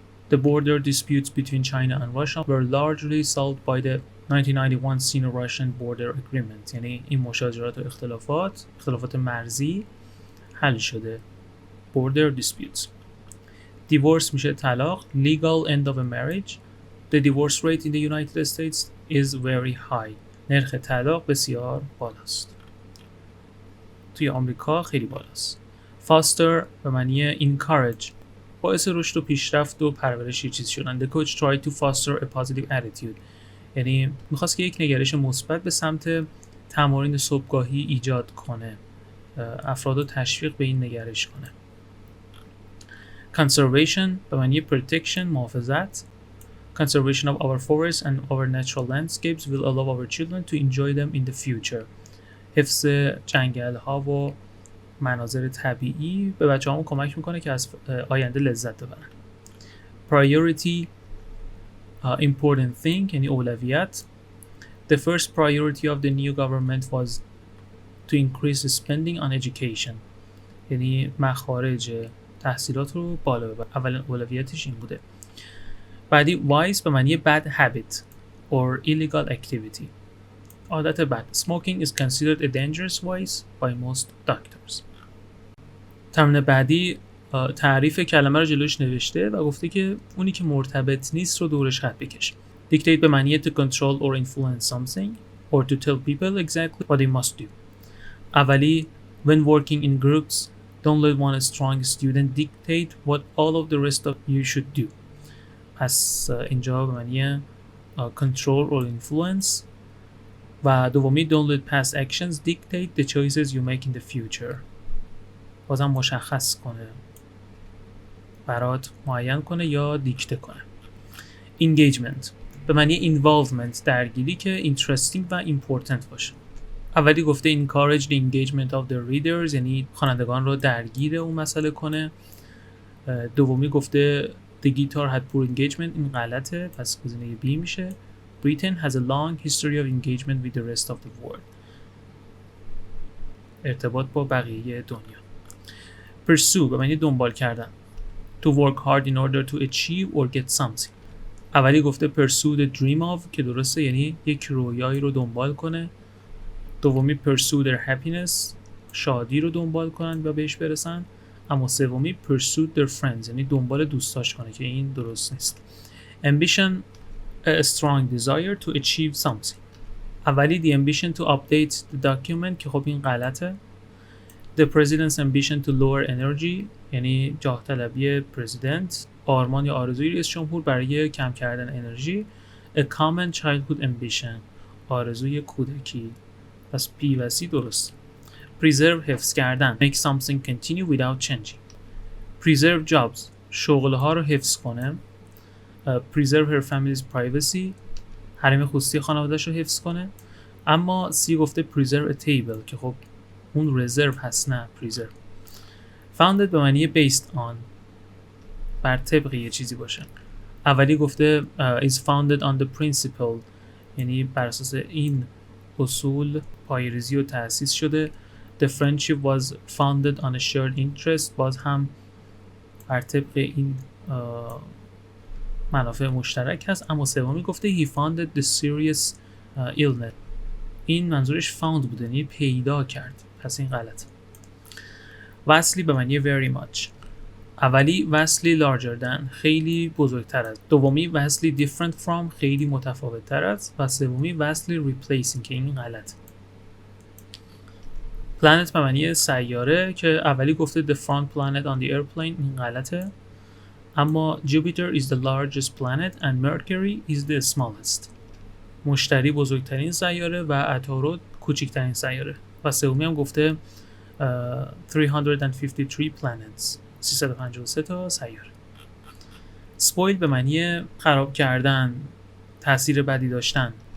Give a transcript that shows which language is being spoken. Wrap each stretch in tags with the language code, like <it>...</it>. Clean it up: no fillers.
<en>The border disputes between China and Russia were largely solved by the 1991 Sino-Russian Border Agreement.</en> <fa>یعنی این مشاجرات و اختلافات مرزی حل شده.</fa> <en>Border disputes.</en> <fa>Divorce میشه طلاق.</fa> <en>Legal end of a marriage. The divorce rate in the United States is very high.</en> <fa>نرخ طلاق بسیار بالاست. توی آمریکا خیلی بالاست. Foster به معنی encourage. باعث رشد و پیشرفت و پرورش چیز شدن.</fa> <en>The coach tried to foster a positive attitude.</en> <fa>یعنی میخواست که یک نگرش مثبت به سمت تمارین صبحگاهی ایجاد کنه. افراد رو تشویق به این نگرش کنه. Conservation به معنی protection، محافظت.</fa> <en>Conservation of our forests and our natural landscapes will allow our children to enjoy them in the future.</en> <fa>حفظ جنگل ها و مناظر طبیعی به بچه‌هامون کمک میکنه که از آینده لذت ببرن.</fa> <en>Priority important thing</en> <fa>یعنی اولویت.</fa> <en>The first priority of the new government was to increase spending on education.</en> <fa>یعنی مخارج تحصیلات رو بالا ببر. اولین اولویتش این بوده.</fa> <en>بعدی wise</en> <fa>به معنی</fa> <en>bad habit or illegal activity.</en> <fa>عادت بد.</fa> <en>Smoking is considered a dangerous vice by most doctors.</en> <fa>تمرین بعدی تعریف کلمه رو جلوش نوشته و گفته که اونی که مرتبط نیست رو دورش خط بکش.</fa> <en>Dictate به معنی to control or influence something or to tell people exactly what they must do. اولی when working in groups don't let one strong student dictate what all of the rest of you should do.</en> <fa>پس اینجا به معنی</fa> <en>control or influence.</en> <fa>و دومی</fa> <en>don't let past actions dictate the choices you make in the future.</en> <fa>بازم مشخص کنه، برات معین کنه یا دیکته کنه. engagement به معنی involvement، درگیری که interesting و important باشه. اولی گفته</fa> <en>encourage the engagement of the readers</en> <fa>یعنی خوانندگان رو درگیر اون مسئله کنه. دومی گفته</fa> <en>the guitar had poor engagement</en> <fa>این غلطه پس گزینه B میشه.</fa> <en>Britain has a long history of engagement with the rest of the world.</en> <fa>ارتباط با بقیه دنیا. Pursue به معنی دنبال کردن.</fa> <en>To work hard in order to achieve or get something.</en> <fa>اولی گفته</fa> <en>pursue the dream of</en> <fa>که درسته یعنی یک رویایی رو دنبال کنه. دومی</fa> <en>pursue their happiness</en> <fa>شادی رو دنبال کنن و بهش برسن. اما سومی</fa> <en>pursue their friends</en> <fa>یعنی دنبال دوستاش کنه که این درست نیست.</fa> <en>Ambition a strong desire to achieve something. اولی the ambition to update the document</en> <fa>که خب این غلطه.</fa> <en>The president's ambition to lower energy</en> <fa>یعنی جاه طلبی پرزیدنت، آرمان یا آرزوی رئیس جمهور برای کم کردن انرژی.</fa> <en>A common childhood ambition</en> <fa>آرزوی کودکی. پس P و C درست.</fa> <en>Preserve</en> <fa>حفظ کردن</fa> <en>make something continue without changing. Preserve jobs</en> <fa>شغل ها رو حفظ کنه.</fa> <en>Preserve her family's privacy</en> <fa>حریم خصوصی خانواده‌اش رو حفظ کنه. اما C گفته</fa> <en>preserve a table</en> <fa>که خب اون reserve هست نه preserve. Founded به معنی</fa> <en>based on</en> <fa>بر طبق یه چیزی باشه. اولی گفته</fa> <en>is founded on the principle</en> <fa>یعنی بر اساس این اصول پایه‌ریزی و تأسیس شده.</fa> <en>The friendship was founded on a shared interest</en> <fa>باز هم بر طبق این منافع مشترک هست. اما سومی گفته</fa> <en>he founded the serious illness</en> <fa>این منظورش found بوده یعنی پیدا کرد، پس این غلط. وصلی به معنی</fa> <en>very much.</en> <fa>اولی وصلی</fa> <en>larger than</en> <fa>خیلی بزرگتر از، دومی وصلی</fa> <en>different from</en> <fa>خیلی متفاوت تر از و سومی وصلی replacing که این غلط. planet به معنی سیاره که اولی گفته</fa> <en>the front planet on the airplane</en> <fa>این غلطه.</fa> <en>اما Jupiter is the largest planet and Mercury is the smallest.</en> <fa>مشتری بزرگترین سیاره و عطارد کوچکترین سیاره. و سومی هم گفته</fa> <en>353 planets</en> <fa>353 تا سیاره. spoil به معنی خراب کردن، تاثیر بدی داشتن.</fa>